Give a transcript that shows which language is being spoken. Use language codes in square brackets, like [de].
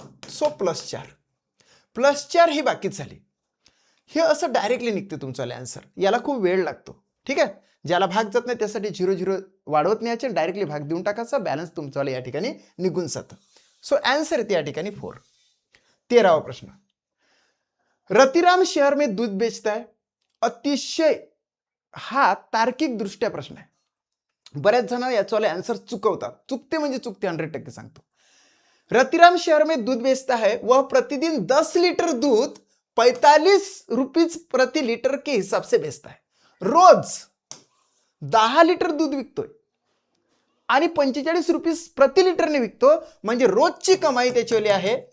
[mr] So +4 ही बाकीच झाली. हे असं डायरेक्टली निघते तुमचा आन्सर. याला खूप वेळ लागतो, ठीक आहे. ज्याला भाग जात नाही त्यासाठी 0 0 वाढवत न्यायचे, डायरेक्टली भाग देऊन टाकायचा, बॅलन्स तुमचा या ठिकाणी निघून जातं. सो आन्सर येते या ठिकाणी 4. 13वा प्रश्न. [hi] रतिराम शहर में दूध बेचता है. [mr] अतिशय हा तार्किक दृष्ट्या प्रश्न आहे. बऱ्याच जण याच्यावाले आन्सर चुकवतात. चुकते म्हणजे चुकते, 100% सांगतो. [hi] रतिराम शहर में दूध बेचता है, वह प्रतिदिन 10 लीटर दूध 45 रुपीज प्रति लीटर के हिसाब से बेचता है. [mr] रोज 10 लिटर दूध विकतोय आणि 45 रुपीज प्रति लिटरने विकतो. म्हणजे रोजची कमाई त्याच्यावाली आहे.